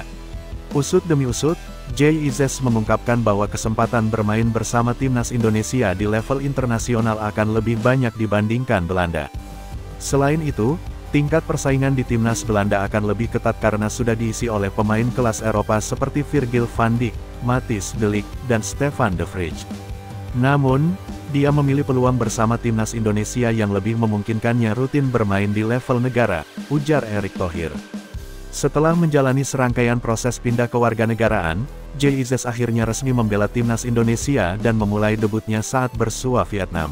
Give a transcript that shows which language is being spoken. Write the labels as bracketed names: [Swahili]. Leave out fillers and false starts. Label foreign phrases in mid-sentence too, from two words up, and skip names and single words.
[Indonesian] Usut demi usut, Jay Izzes mengungkapkan bahwa kesempatan bermain bersama timnas Indonesia di level internasional akan lebih banyak dibandingkan Belanda. Selain itu, tingkat persaingan di timnas Belanda akan lebih ketat karena sudah diisi oleh pemain kelas Eropa seperti Virgil van Dijk, Matthijs de Ligt, dan Stefan de Vrij. Namun, dia memilih peluang bersama timnas Indonesia yang lebih memungkinkannya rutin bermain di level negara, ujar Erick Thohir. Setelah menjalani serangkaian proses pindah kewarganegaraan, Jay Izzes akhirnya resmi membela timnas Indonesia dan memulai debutnya saat bersua Vietnam.